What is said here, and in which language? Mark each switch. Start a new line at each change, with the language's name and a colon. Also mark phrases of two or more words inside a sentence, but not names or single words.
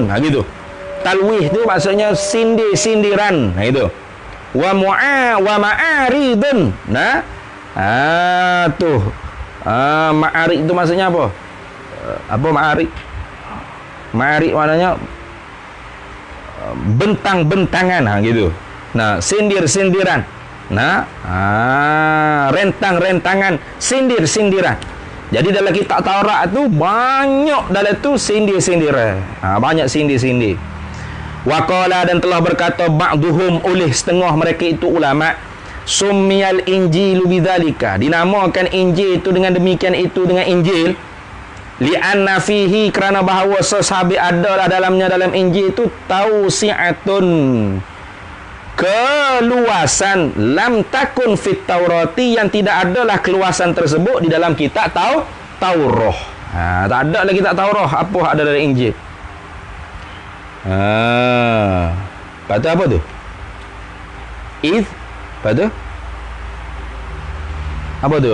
Malay: Gitu. Talwih tu maksudnya sindir-sindiran.
Arabic: Itu. Wa ma'aridun.
Malay: Ma'arid itu maksudnya apa? Apa ma'arid? Ma'arid maknanya bentang-bentangan, gitu. Sindir-sindiran. Rentang-rentangan, sindir-sindiran. Jadi dalam kitab Taurat tu banyak dalam tu sindir-sindiran. Banyak sindir-sindir. Waqala, dan telah berkata ba'duhum, oleh setengah mereka itu ulama,
Arabic: summiyal injilu bidzalika,
Malay: dinamakan Injil itu dengan demikian itu, dengan Injil,
Arabic: li'anna fihi,
Malay: kerana bahawa sesabi adalah dalam Injil itu tausi'atun, keluasan,
Arabic: lam takun fit Taurati,
Malay: yang tidak adalah keluasan tersebut di dalam kitab Taurah. Tak ada lagi kitab Taurah, apa ada dalam Injil. Kata apa tu? Lepas tu apa tu?